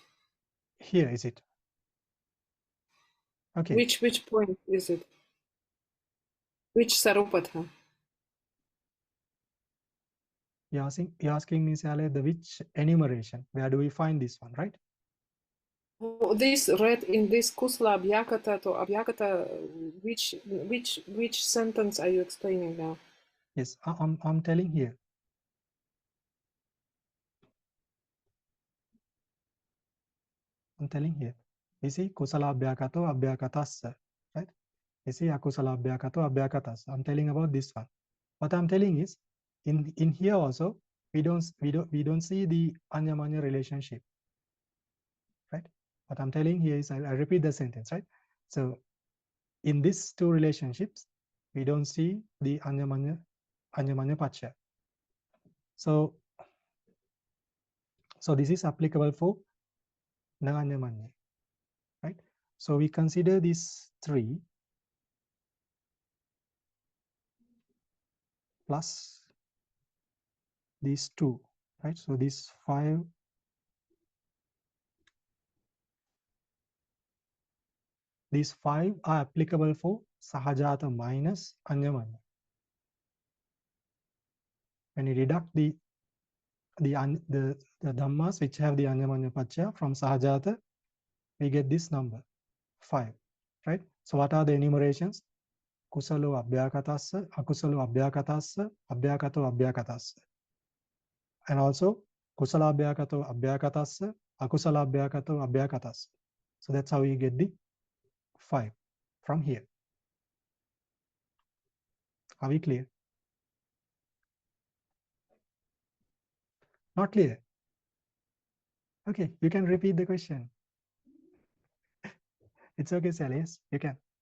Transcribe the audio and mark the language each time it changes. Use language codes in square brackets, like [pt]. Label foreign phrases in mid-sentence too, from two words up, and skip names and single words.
[en] here, is it? Okay. Which point is it? Which Sarupatha? You're asking me, Sale, the which enumeration? Where do we find this one, right? Oh, this read in this [pi] kusala abhyakata to abhyakata. [en] Which sentence are you explaining now? Yes, I'm telling here. I'm telling here. You see, [pi] kusala abhyakato abhyakatassa, [en] right? You see, [pi] akusala abhyakato abhyakatassa. [en] I'm telling about this one. What I'm telling is, in here also, we don't see the naññamaññe relationship, right? What I'm telling here is, I repeat the sentence, right? So in these two relationships, we don't see the [pi] naññamaññe paccaya. [en] So this is applicable for naāññamaññe, right? So we consider these 3 plus these 2, right? So these 5 are applicable for sahajata minus naññamaññe. When you deduct the dhammas which have the naññamaññe paccaya from sahajata, we get this number 5, right? So what are the enumerations? [pi] Kusalo abhyakatassa, akusalo abhyakatassa, abhyakato abhyakatassa. And also kusala abhyakato abhyakatassa, akusala abhyakato abhyakatassa. [en] So that's how you get the 5 from here. Are we clear? Not clear? Okay, you can repeat the question. It's okay, Sally. Yes, you can.